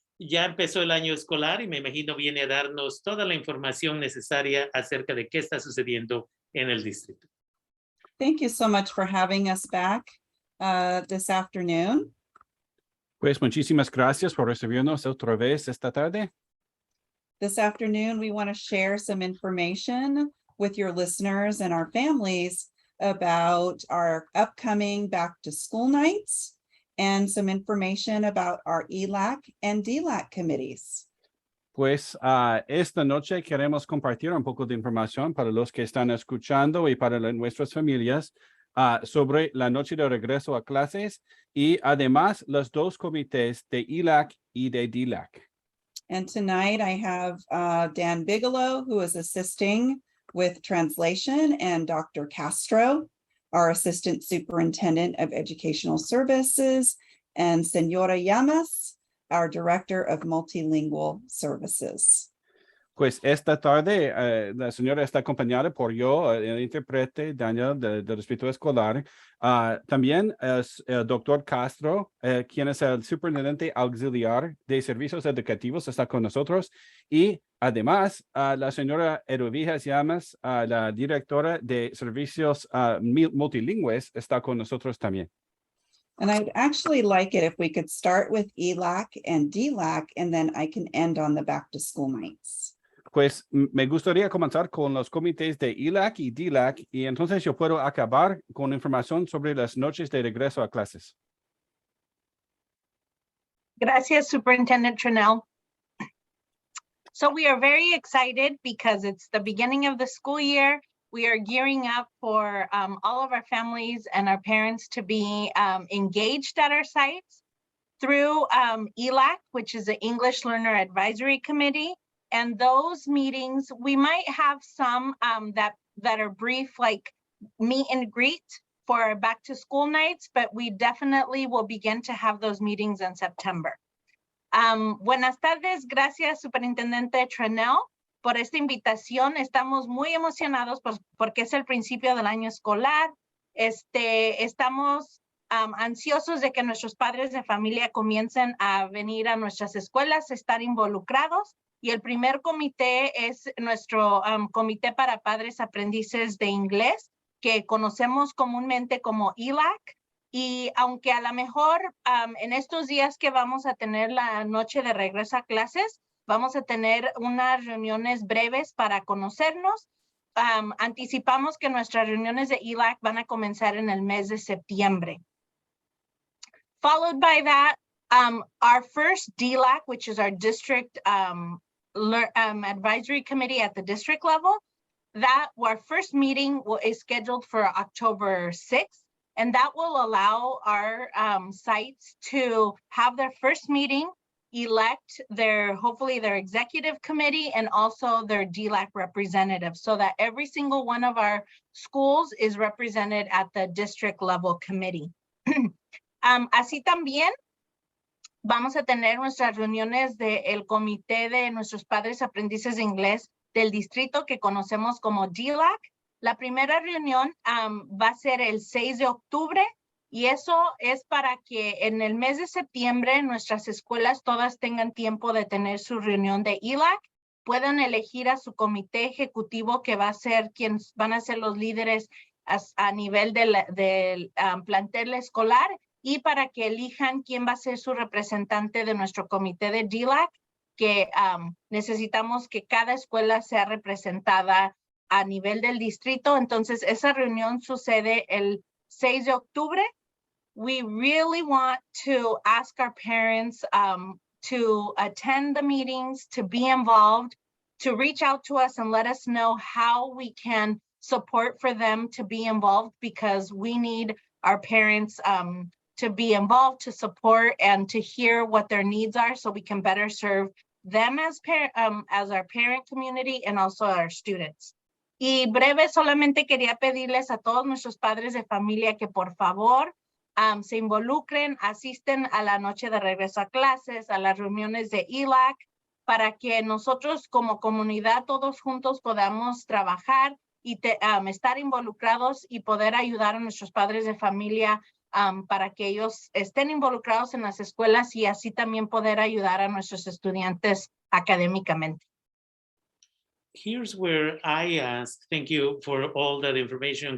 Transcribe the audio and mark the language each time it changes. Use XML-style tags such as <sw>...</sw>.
<es>Ya empezó el año escolar y me imagino viene a darnos toda la información necesaria acerca de qué está sucediendo en el distrito.</es> <en>Thank you so much for having us back this afternoon.</en> <es>Pues muchísimas gracias por recibirnos otra vez esta tarde.</es> <en>This afternoon, we want to share some information with your listeners and our families about our upcoming back to school nights and some information about our ELAC and DLAC committees.</en> <es>Pues esta noche queremos compartir un poco de información para los que están escuchando y para nuestras familias sobre la noche de regreso a clases y además los dos comités de ELAC y de DLAC.</es> <en>And tonight I have Dan Bigelow, who is assisting with translation, and Dr. Castro, our Assistant Superintendent of Educational Services, and Senora Llamas, our Director of Multilingual Services.</en> <es>Pues esta tarde la señora está acompañada por yo, el intérprete Daniel del distrito escolar. También es el doctor Castro, quien es el superintendente auxiliar de servicios educativos, está con nosotros. Y además, la señora Erovijas Llamas, la directora de servicios multilingües, está con nosotros también.</es> <en>And I'd actually like it if we could start with ELAC and DLAC, and then I can end on the back to school nights.</en> <es>Pues me gustaría comenzar con los comités de ELAC y DLAC y entonces yo puedo acabar con información sobre las noches de regreso a clases. Gracias, Superintendent Tranel.</es> <en>So we are very excited because it's the beginning of the school year. We are gearing up for all of our families and our parents to be engaged at our sites through ELAC, which is the English Learner Advisory Committee. And those meetings, we might have some that are brief, like meet and greet for back to school nights, but we definitely will begin to have those meetings in September.</en> <es>Buenas tardes, gracias Superintendente Tranel por esta invitación. Estamos muy emocionados porque es el principio del año escolar. Estamos ansiosos de que nuestros padres de familia comiencen a venir a nuestras escuelas, estar involucrados. Y el primer comité es nuestro comité para padres aprendices de inglés, que conocemos comúnmente como ELAC. Y aunque a lo mejor en estos días que vamos a tener la noche de regreso a clases, vamos a tener unas reuniones breves para conocernos. Anticipamos que nuestras reuniones de ELAC van a comenzar en el mes de septiembre.</es> <en>Followed by that, our first DLAC, which is our district advisory committee at the district level, that our first meeting is scheduled for October 6th, and that will allow our sites to have their first meeting, elect hopefully their executive committee and also their DLAC representative, so that every single one of our schools is represented at the district level committee.</en> <es>Así también vamos a tener nuestras reuniones del comité de nuestros padres aprendices de inglés del distrito que conocemos como DLAC. La primera reunión va a ser el 6 de octubre y eso es para que en el mes de septiembre nuestras escuelas todas tengan tiempo de tener su reunión de ELAC, puedan elegir a su comité ejecutivo que va a ser quienes van a ser los líderes a nivel del plantel escolar, y para que elijan quién va a ser su representante de nuestro comité de DLAC, que necesitamos que cada escuela sea representada a nivel del distrito. Entonces, esa reunión sucede el 6 de octubre.</es> <en>We really want to ask our parents to attend the meetings, to be involved, to reach out to us and let us know how we can support for them to be involved, because we need our parents to be involved, to support, and to hear what their needs are so we can better serve them as our parent community and also our students.</en> <es>Y breve, solamente quería pedirles a todos nuestros padres de familia que por favor se involucren, asisten a la noche de regreso a clases, a las reuniones de ELAC, para que nosotros como comunidad todos juntos podamos trabajar y estar involucrados y poder ayudar a nuestros padres de familia para que ellos estén involucrados en las escuelas y así también poder ayudar a nuestros estudiantes académicamente.</es> <en>Here's where I ask, thank you for all that information.</en>